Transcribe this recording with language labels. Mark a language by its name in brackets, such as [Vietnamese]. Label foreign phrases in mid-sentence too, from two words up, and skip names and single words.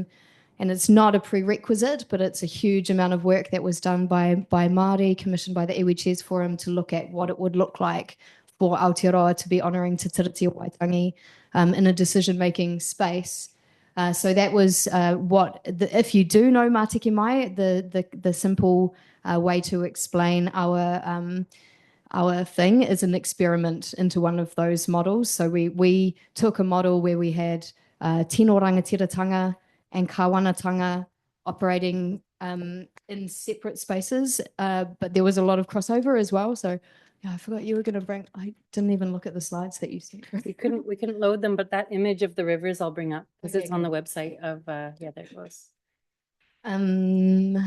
[English] And it's not a prerequisite, but it's a huge amount of work that was done by Māori, commissioned by the Iwi Chairs Forum, to look at what it would look like for Aotearoa to be honouring Te Tiriti o Waitangi in a decision-making space. So that was if you do know Mātiki Mai, the simple way to explain our thing is an experiment into one of those models. So we took a model where we had [Māori] tino rangatiratanga [English] and kawanatanga operating in separate spaces, but there was a lot of crossover as well. So yeah, I forgot you were going to bring. I didn't even look at the slides that you sent. We couldn't load them, but that image of the rivers I'll bring up because Okay, it's on the website of yeah, there it goes. There